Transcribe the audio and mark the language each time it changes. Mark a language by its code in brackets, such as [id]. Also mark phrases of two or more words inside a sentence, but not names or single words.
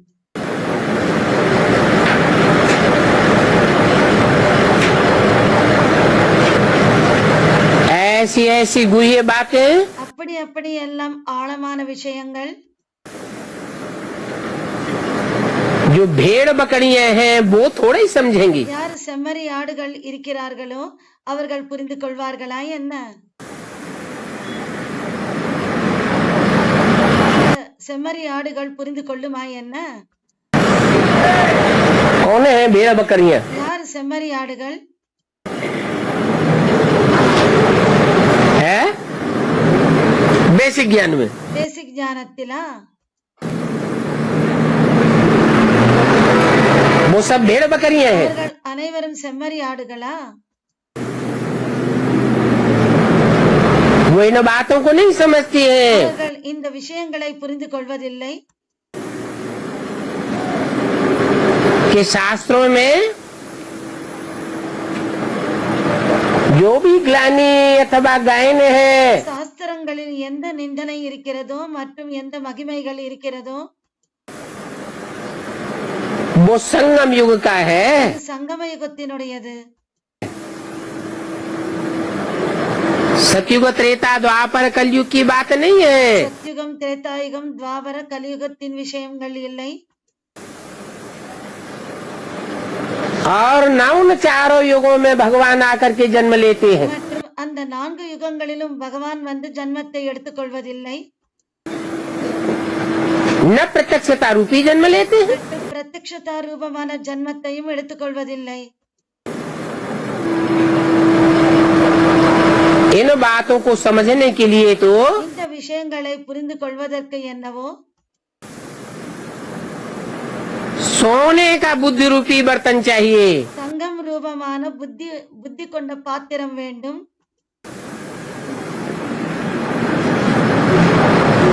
[hi] ऐसी ऐसी गुह्य बातें [ta] அப்படி அப்படி எல்லாம் ஆழமான விஷயங்கள் [hi] जो भेड़ बकरियां हैं वो थोड़ा ही समझेंगी। [ta] யார் செம்மறி ஆடுகள் இருக்கிறார்களோ அவர்கள் புரிந்து கொள்வார்களா என்ன? செம்மறி ஆடுகள் புரிந்து கொள்ளுமா என்ன? [hi] कौन है भेड़ बकरियां? [ta] யார் செம்மறி ஆடுகள்? [hi] है बेसिक ज्ञान में। [ta] பேசிக் ஞானத்திலா? [hi] वो सब भेड़ बकरियां हैं। [ta] அவர்கள் அனைவரும் செம்மறி ஆடுகளா? [hi] वो इन बातों को नहीं समझती है। [ta] அவர்கள் இந்த விஷயங்களை புரிந்து கொள்வதில்லை. [hi] कि शास्त्रों में जो भी ग्लानि अथवा गायन है [ta] சாஸ்திரங்களில் எந்த நிந்தனை இருக்கிறதோ மற்றும் எந்த மகிமைகள் இருக்கிறதோ [hi] वो संगम युग का है। [ta] அது சங்கம யுகத்தினுடையது. [hi] सतयुग त्रेता द्वापर कलयुग की बात नहीं है। [ta] சத்யுகம், திரேதாயுகம், துவாபர, கலியுகத்தின் விஷயங்கள் இல்லை. [hi] और न उन चारों युगों में भगवान आकर के जन्म लेते हैं। [ta] மற்றும் அந்த 4 யுகங்களிலும் பகவான் வந்து ஜன்மத்தை எடுத்துக்கொள்வதில்லை. [hi] न प्रत्यक्षता रूपी जन्म लेते हैं। [ta] மற்றும் பிரத்யக்ஷதா ரூபமான ஜன்மத்தையும் எடுத்துக்கொள்வதில்லை. [hi] इन बातों को समझने के लिए तो [ta] இந்த விஷயங்களை புரிந்து கொள்வதற்கு என்னவோ [hi] सोने का बुद्धि रूपी बर्तन चाहिए। [ta] தங்கம் ரூபமான புத்தி கொண்ட பாத்திரம் வேண்டும்.